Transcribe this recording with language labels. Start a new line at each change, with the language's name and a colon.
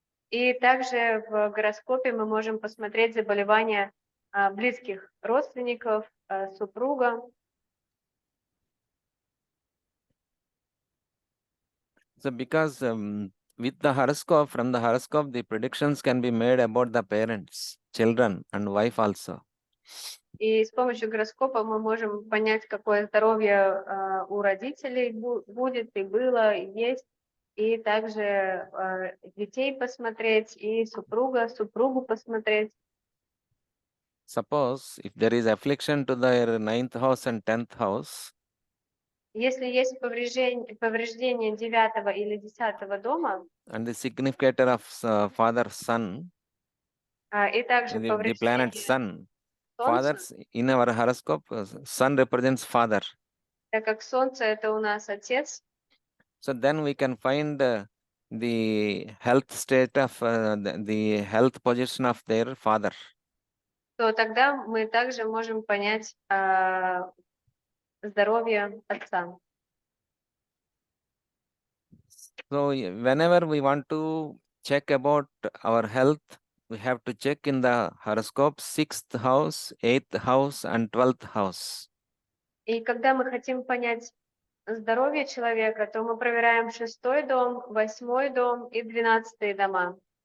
Russian: И также в гороскопе мы можем посмотреть заболевания близких родственников, супруга.
English: So because with the horoscope, from the horoscope, the predictions can be made about the parents, children, and wife also.
Russian: И с помощью гороскопа мы можем понять, какое здоровье у родителей будет, и было, и есть. И также детей посмотреть, и супругу посмотреть.
English: Suppose if there is affliction to their 9th house and 10th house.
Russian: Если есть повреждение 9 или 10 дома,
English: and the significator of father sun,
Russian: и также
English: the planet sun.
Russian: Солнца,
English: Fathers in our horoscope, sun represents father.
Russian: так как Солнце это у нас Отец,
English: So then we can find the health state of the health position of their father.
Russian: то тогда мы также можем понять здоровье Отца.
English: So whenever we want to check about our health, we have to check in the horoscope 6th house, 8th house, and 12th house.
Russian: И когда мы хотим понять здоровье человека, то мы проверяем 6-й дом, 8-й дом и 12-й дома.